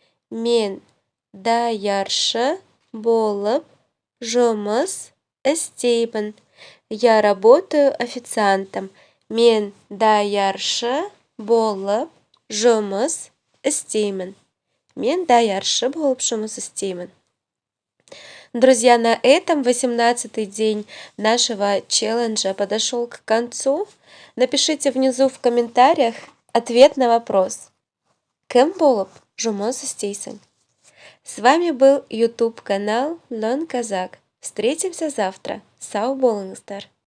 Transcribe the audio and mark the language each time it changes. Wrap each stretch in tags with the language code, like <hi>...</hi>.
<kk>Мен даяршы болып жұмыс істеймін.</kk> <ru>Я работаю официантом.</ru> <kk>Мен даяршы болып жұмыс істеймін. Мен даяршы болып жұмыс істеймін.</kk> <ru>Друзья, на этом 18-й день нашего челленджа подошел к концу. Напишите внизу в комментариях ответ на вопрос.</ru> <kk>Кем болып жұмыс істейсің?</kk> <ru>С вами был YouTube канал Learn Kazakh. Встретимся завтра.</ru> <kk>Сау болыңыздар.</kk>